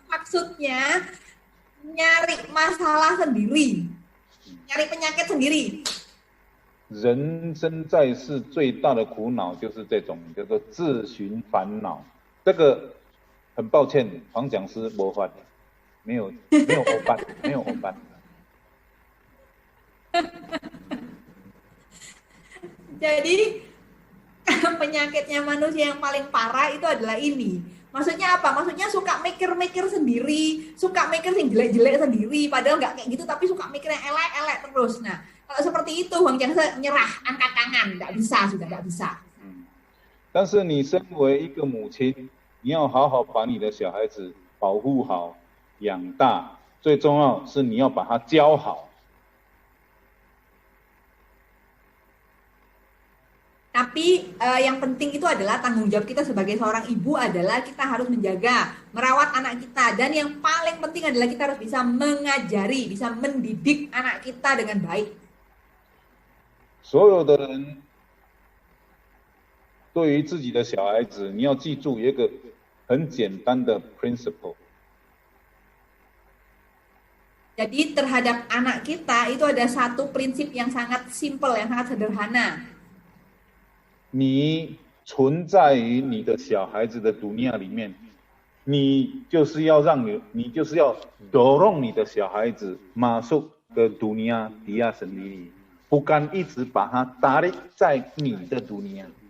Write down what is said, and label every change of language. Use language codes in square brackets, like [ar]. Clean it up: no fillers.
[id] Maksudnya nyari masalah sendiri, nyari penyakit sendiri. [zh] 人生在世最大的苦恼就是这种叫做自寻烦恼。这个很抱歉，黄讲师没法，没有欧班，没有欧班。 [id] Jadi penyakitnya manusia yang paling parah itu adalah ini. Maksudnya apa? Maksudnya suka mikir-mikir sendiri, suka mikir yang jelek-jelek sendiri, padahal nggak kayak gitu, tapi suka mikir yang elek-elek terus. Nah, kalau seperti itu, Bang Jangse nyerah, angkat tangan, nggak bisa, sudah nggak bisa. [zh] 但是你身为一个母亲，你要好好把你的小孩子保护好、养大，最重要是你要把他教好。 [id] Tapi yang penting itu adalah tanggung jawab kita sebagai seorang ibu adalah kita harus menjaga, merawat anak kita. Dan yang paling penting adalah kita harus bisa mengajari, bisa mendidik anak kita dengan baik. [zh] 所有的人对于自己的小孩子，你要记住一个很简单的 principle。 [id] Jadi terhadap anak kita itu ada satu prinsip yang sangat simple, yang sangat sederhana. [zh] 你存在于你的小孩子的dunia里面，你就是要你就是要 [id] dorong [zh] 你的小孩子 [id] masuk ke dunia dia sendiri， bukan [zh] 一直把他 [id] tarik [zh] 在你的dunia。